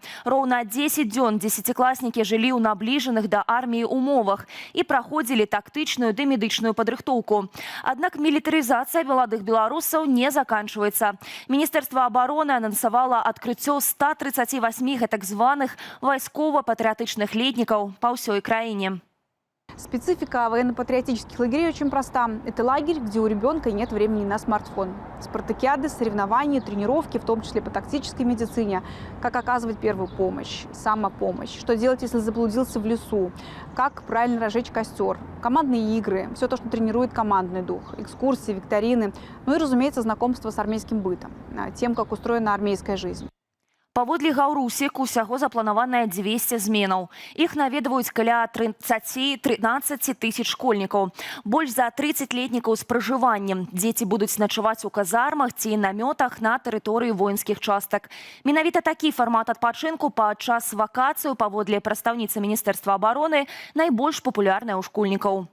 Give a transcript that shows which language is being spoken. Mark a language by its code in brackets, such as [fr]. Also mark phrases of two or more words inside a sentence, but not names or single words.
[be] Роўна 10 дзён дзесяцікласнікі жылі ў набліжаных да арміі умовах і праходзілі тактычную ды медычную падрыхтоўку. Аднак мілітарызацыя маладых беларусаў не заканчваецца. Міністэрства абароны анансавала адкрыццё 138 гэтак званых вайскова-патрыятычных летнікаў па ўсёй краіне. [ru] Специфика военно-патриотических лагерей очень проста. Это лагерь, где у ребенка нет времени на смартфон. Спартакиады, соревнования, тренировки, в том числе по тактической медицине. Как оказывать первую помощь, самопомощь. Что делать, если заблудился в лесу. Как правильно разжечь костер. Командные игры. Все то, что тренирует командный дух. Экскурсии, викторины. Ну и, разумеется, знакомство с армейским бытом. Тем, как устроена армейская жизнь. [be] Паводле Гаўрусік усяго запланаванае 200 зменаў. Іх наведваюць каля 13 тысяч школьнікаў. Больш за 30 летнікаў з пражываннем. Дзеці будуць начаваць у казармах ці намётах на тэрыторыі воінскіх частак. Менавіта такі фармат адпачынку падчас вакацыю, паводле прадстаўніцы Міністэрства абароны, найбольш папулярная ў школьнікаў.